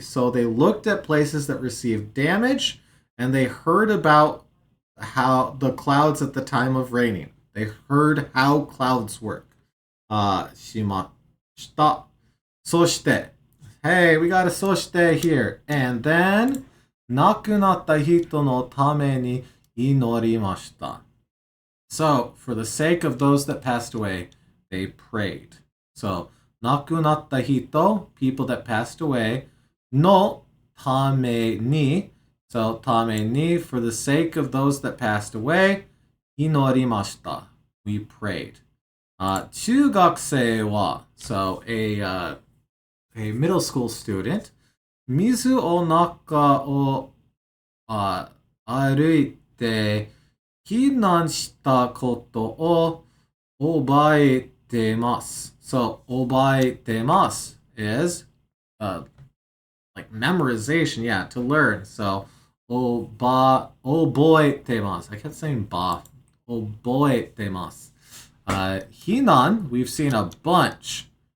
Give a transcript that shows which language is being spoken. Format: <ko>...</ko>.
<en>So they looked at places that received damage, and they heard about how the clouds at the time of raining. They heard how clouds work.</en> <ja>しました.</ja> <en>そして, hey, we got a そして here. And then,</en> <ja>亡くなった人のために祈りました.</ja> <en>So, for the sake of those that passed away, they prayed. So,</en> <ja>亡くなった人,</ja> <en>people that passed away,</en> <ja>のために,</ja> <en>so</en> <ja>ために,</ja> <en>for the sake of those that passed away,</en> <ja>祈りました.</ja> <en>We prayed.</en> <ja>中学生は,</ja> <en>so a middle school student,</en> <ja>水を中を、歩いて避難したことを覚えてます。</ja> <en>So, 覚えてます is like memorization, yeah, to learn. So, 覚えてます. I kept saying ba.</en> <ja>覚えてます.</ja> <en>Hinan, we've seen a bunch.</en>